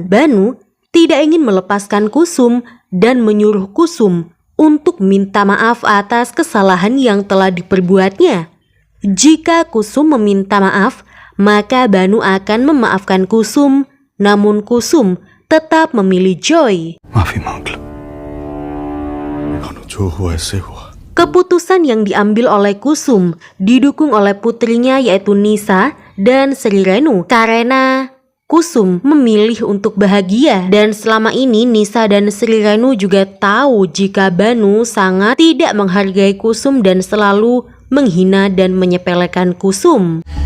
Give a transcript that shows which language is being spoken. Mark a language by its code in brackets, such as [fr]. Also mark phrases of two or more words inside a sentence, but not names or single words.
[id] Banu tidak ingin melepaskan Kusum dan menyuruh Kusum untuk minta maaf atas kesalahan yang telah diperbuatnya. Jika Kusum meminta maaf, maka Banu akan memaafkan Kusum, namun Kusum tetap memilih Joy. [hi] माफी मांग लो जो हुआ ऐसे हुआ [id] Keputusan yang diambil oleh Kusum didukung oleh putrinya yaitu Nisa dan Sri Renu karena Kusum memilih untuk bahagia, dan selama ini Nisa dan Sri Renu juga tahu jika Banu sangat tidak menghargai Kusum dan selalu menghina dan menyepelekan Kusum.